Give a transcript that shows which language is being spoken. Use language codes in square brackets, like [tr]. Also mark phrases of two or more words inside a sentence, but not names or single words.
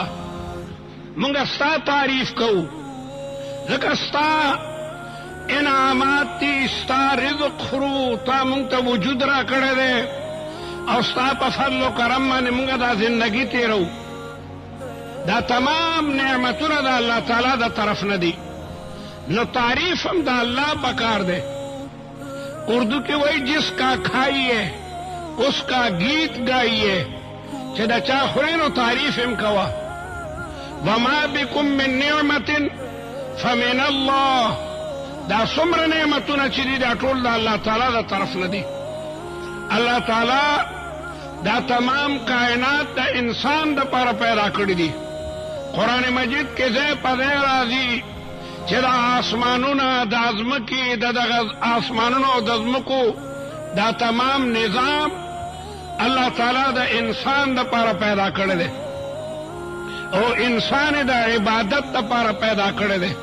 [ps] مونږ ستا تعریف کوو ځکه ستا انعامات دي ستا رزق خورو تا مونږ ته وجود را کړی دی او ستا په فضل و کرم باندې مونږ دا زندگی تیرو. دا تمام نعمتونه د الله تعالی د طرف نه دي نو تعریف هم د الله پکار دی. اردو کې وایي [ur] جس کا کھائیے اس کا گیت گائیے [ps] چې دا چا خوري نو تعریف هم کوه. [ar] وما بكم من نعمت فمن الله [ps] دا څومره نعمتونه چې دي دا ټول د الله تعالی د طرف نه دي. الله تعالی دا تمام کائنات د انسان د پاره پیدا کړی دي. قرآن مجید کې ځای په ځای راځي چې د آسمانونو د ځمکې د دغه آسمانونو او د ځمکو دا تمام نظام الله تعالی د انسان د پاره پیدا کړی دی او انسان د عبادت د پاره پیدا کړی دی.